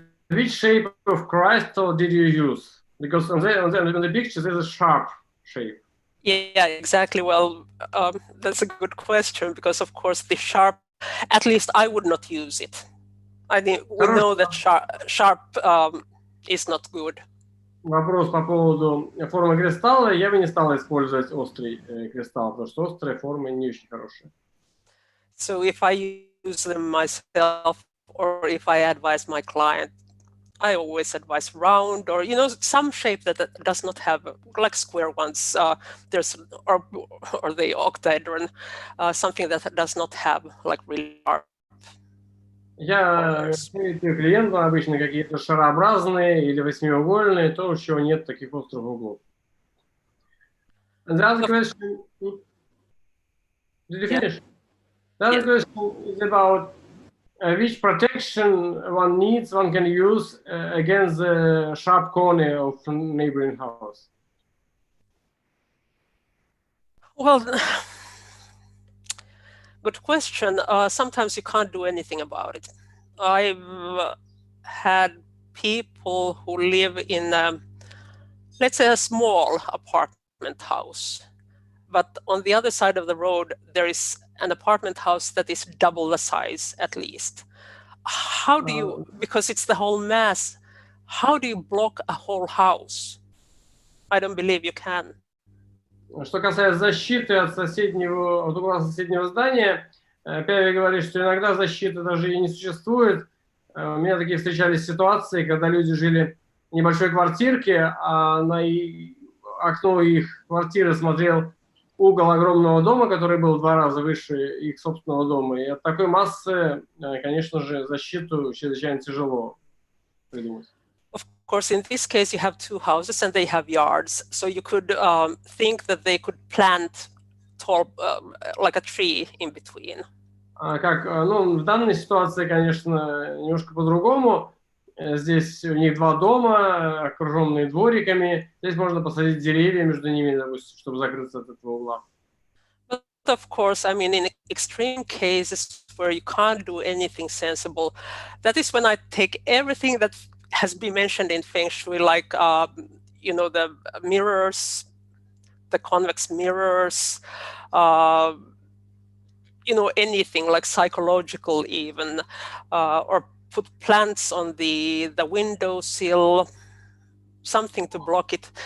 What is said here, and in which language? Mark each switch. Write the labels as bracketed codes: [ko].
[en] Which shape of crystal did you use? Because on the picture there's a sharp shape. Yeah, exactly. Well, that's a good question because, of course, the sharp, at least I would not use it. I mean, we know that sharp is not good. [ru] Вопрос по поводу формы кристалла. Я бы не стал использовать острый кристалл, потому что острые формы не очень хорошие. [en] So if I use them myself or if I advise my client, I always advise round or, some shape that does not have, like square ones. There's, or the octahedron, something that does not have like really sharp. [ru] Я советую клиентам обычно какие-то шарообразные или восьмиугольные, то, у чего нет таких острых углов. [en] And the other question, did you finish? The other question is about which protection one can use against the sharp corner of a neighboring house. Well, good question. Sometimes you can't do anything about it. I've had people who live in, let's say, a small apartment house. But on the other side of the road, there is an apartment house that is double the size at least. How do you, because it's the whole mass, how do you block a whole house? I don't believe you can. [ru] Что касается защиты от угла соседнего здания, Пяйви говорит, что иногда защиты даже и не существует. У меня такие встречались ситуации, когда люди жили небольшой квартирке, а на окно их квартиры смотрел угол огромного дома, который был в 2 раза выше их собственного дома. И от такой массы, конечно же, защиту чрезвычайно тяжело придумать. [en] Of course, in this case, you have 2 houses and they have yards. So you could think that they could plant tall, like a tree in between. [ru] Ну, в данной ситуации, конечно, немножко по-другому. Здесь у них 2 дома, окруженные двориками. Здесь можно посадить деревья между ними, допустим, чтобы закрыться от этого угла. [en] But of course, I mean, in extreme cases where you can't do anything sensible, that is when I take everything that has been mentioned in Feng-shui, like, you know, the mirrors, the convex mirrors, you know, anything like psychological even, or put plants on the windowsill, something to block it.